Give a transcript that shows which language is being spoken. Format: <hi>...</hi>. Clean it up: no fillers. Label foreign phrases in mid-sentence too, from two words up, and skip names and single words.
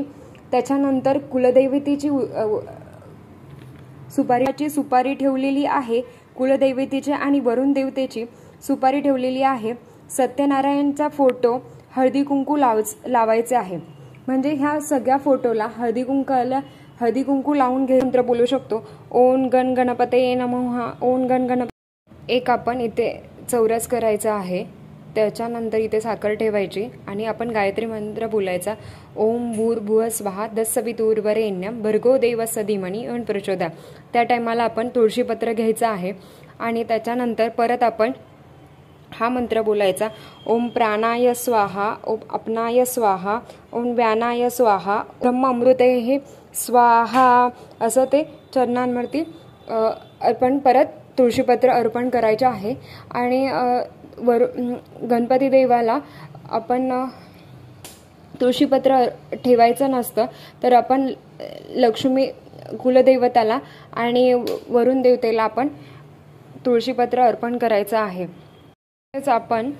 <mr>त्याच्यानंतर कुलदैवतेची सुपारी ठेवलेली आहे. कुलदैवतेची आणि वरुण देवतेची सुपारी ठेवलेली आहे. सत्यनारायणचा फोटो हळदी कुंकू लावायचे आहे. म्हणजे ह्या सगळ्या फोटोला हळदी कुंकू लावून मंत्र बोलू शकतो.</mr> <sa>ओम गण गणपतये नमः. ओम गण गणपती.</sa> <mr>एक आपण इथे चौरस करायचा आहे. त्याच्यानंतर इथे साखर ठेवायची आणि आपण गायत्री मंत्र बोलायचा.</mr> <sa>ओम भूर्भुवः स्वहा तत्सवितुर्वरेण्यं भर्गो देवस्य धीमहि धियो प्रचोदयात्.</sa> <mr>त्या टायमाला आपण तुळशीपत्र घ्यायचं आहे आणि त्याच्यानंतर परत आपण हा मंत्र बोलायचा.</mr> <sa>ओम प्राणाय स्वाहा, ओम अपनाय स्वाहा, ओम व्यानाय स्वाहा, ब्रह्म अमृतेः स्वाहा,</sa> <mr>असं ते चरणांवरती आपण परत तुळशीपत्र अर्पण करायचे आहे. आणि गणपती देवाला आपण तुळशीपत्र ठेवायचं नसतं, तर आपण लक्ष्मी कुलदैवताला आणि वरुण देवतेला आपण तुळशीपत्र अर्पण करायचं आहे.</mr>